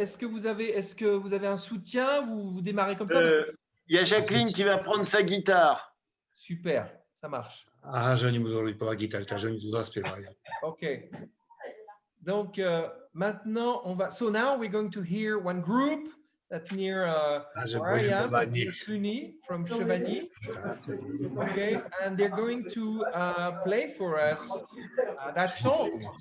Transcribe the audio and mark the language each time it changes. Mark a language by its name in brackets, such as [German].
[French] Est-ce que vous avez un soutien? Vous démarrez comme ça? Il y a Jacqueline qui va prendre sa guitare. Super, Ça marche. [Italian] Arrangiamo per la chitarra, arrangiamo tutto a spiegare. [French] OK. Donc, maintenant, on va... [English] So now we're going to hear one group that's near where I am, that's near Cluny, from Chevagny. Okay, and they're going to play for us that song.